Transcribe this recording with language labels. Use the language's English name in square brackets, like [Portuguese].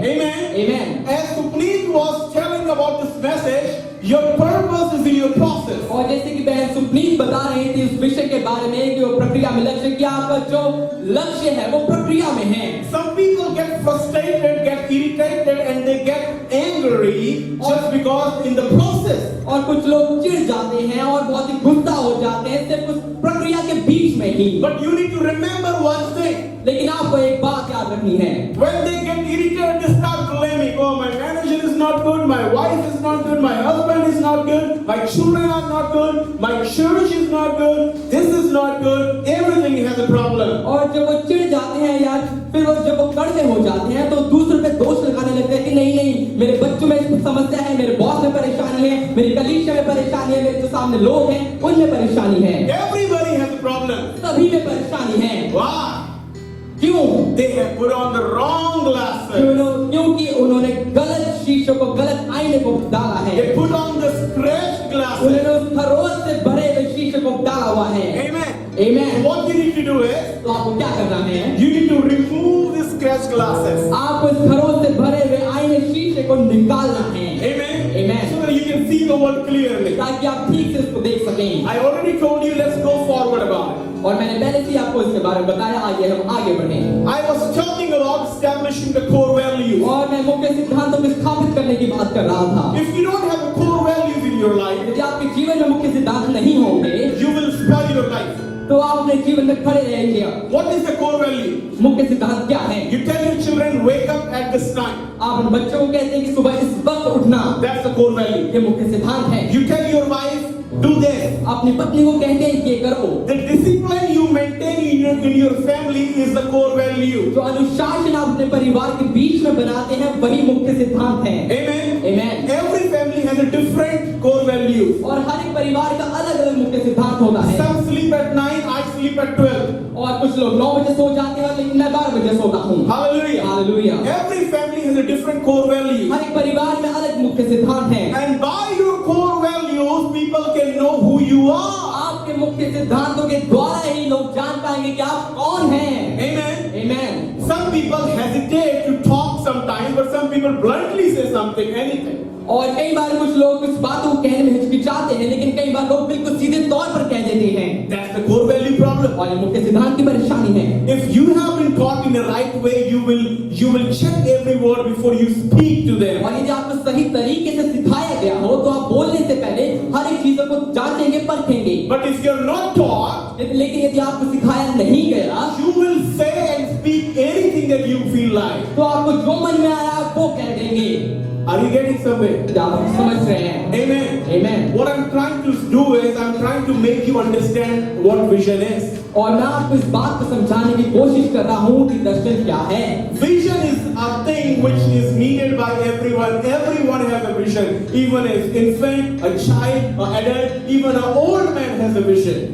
[English] Amen. Amen. As Supneet was telling about this message, your purpose is in your process. [Hindi] और जैसे कि बहन सुपनीत बता रही थी इस विषय के बारे में कि वो प्रक्रिया में लक्ष्य, कि आपका जो लक्ष्य है वो प्रक्रिया में है। [English] Some people get frustrated, get irritated, and they get angry just because in the process. [Hindi] और कुछ लोग चिढ़ जाते हैं और बहुत ही गुस्सा हो जाते हैं सिर्फ उस प्रक्रिया के बीच में ही। [English] But you need to remember one thing. [Hindi] लेकिन आपको एक बात याद रखनी है। [English] When they get irritated, they start blaming. Oh, my manager is not good, my wife is not good, my husband is not good, my children are not good, my church is not good, this is not good, everything has a problem. [Hindi] और जब वो चिढ़ जाते हैं यार, फिर वो जब वो कड़वे हो जाते हैं तो दूसरों पे दोष लगाने लगते हैं कि नहीं नहीं, मेरे बच्चों में समस्या है, मेरे बॉस में परेशानी है, मेरी कलीसिया में परेशानी है, मेरे जो सामने लोग हैं उनमें परेशानी है। [English] Everybody has a problem. [Hindi] सभी में परेशानी है। [English] Why? [Hindi] क्यों? [English] They have put on the wrong glasses. [Hindi] क्योंकि उन्होंने गलत शीशों को, गलत आईने को डाला है। [English] They put on the scratched glasses. [Hindi] उन्होंने उस खरोच से भरे हुए शीशे को डाला हुआ है। [English] Amen. Amen. What you need to do is, [Hindi] तो आपको क्या करना है? [English] you need to remove the scratched glasses. [Hindi] आपको इस खरोच से भरे हुए आईने शीशे को निकालना है। [English] Amen. Amen. So that you can see the world clearly. [Hindi] ताकि आप ठीक से इसको देख सकें। [English] I already told you, let's go forward about it. [Hindi] और मैंने पहले से ही आपको इसके बारे में बताया, आइए हम आगे बढ़ें। [English] I was talking about establishing the core values. [Hindi] और मैं मुख्य सिद्धांतों को स्थापित करने की बात कर रहा था। [English] If you don't have core values in your life, [Hindi] यदि आपके जीवन में मुख्य सिद्धांत नहीं होंगे, [English] you will spoil your life. [Hindi] तो आप अपने जीवन में खड़े रहेंगे। [English] What is the core value? [Hindi] मुख्य सिद्धांत क्या है? [English] You tell your children, wake up at this time. [Hindi] आप उन बच्चों को कहते हैं कि सुबह इस वक्त उठना, [English] That's the core value. [Hindi] ये मुख्य सिद्धांत है। [English] You tell your wife, do this. [Hindi] अपनी पत्नी को कहते हैं ये करो। [English] The discipline you maintain in your family is the core value. [Hindi] जो अनुशासन आप अपने परिवार के बीच में बनाते हैं वही मुख्य सिद्धांत है। [English] Amen. Amen. Every family has a different core value. [Hindi] और हर एक परिवार का अलग अलग मुख्य सिद्धांत होता है। [English] Some sleep at 9, I sleep at 12. [Hindi] और कुछ लोग 9 बजे सो जाते हैं लेकिन मैं 12 बजे सोता हूँ। [English] Hallelujah. [Hindi] Hallelujah. [English] Every family has a different core value. [Hindi] हर एक परिवार में अलग मुख्य सिद्धांत है। [English] And by your core values, people can know who you are. [Hindi] आपके मुख्य सिद्धांतों के द्वारा ही लोग जान पाएंगे कि आप कौन हैं। [English] Amen. Amen. Some people hesitate to talk sometimes, but some people bluntly say something, anything. [Hindi] और कई बार कुछ लोग कुछ बातों को कहने में हिचकिचाते हैं, लेकिन कई बार लोग बिल्कुल सीधे तौर पर कह देते हैं। [English] That's the core value problem. [Hindi] और ये मुख्य सिद्धांत की परेशानी है। [English] If you have been taught in the right way, you will check every word before you speak to them. [Hindi] और यदि आपको सही तरीके से सिखाया गया हो तो आप बोलने से पहले हर एक चीजों को जांचेंगे, परखेंगे। [English] But if you're not taught, [Hindi] लेकिन यदि आपको सिखाया नहीं गया, [English] you will say and speak anything that you feel like. [Hindi] तो आपको जो मन में आया आप वो कह देंगे। [English] Are you getting somewhere? [Hindi] आप समझ रहे हैं? [English] Amen. Amen. What I'm trying to do is I'm trying to make you understand what vision is. [Hindi] और मैं आपको इस बात को समझाने की कोशिश कर रहा हूँ कि दर्शन क्या है। [English] Vision is a thing which is needed by everyone. Everyone has a vision. Even an infant, a child, an adult, even an old man has a vision.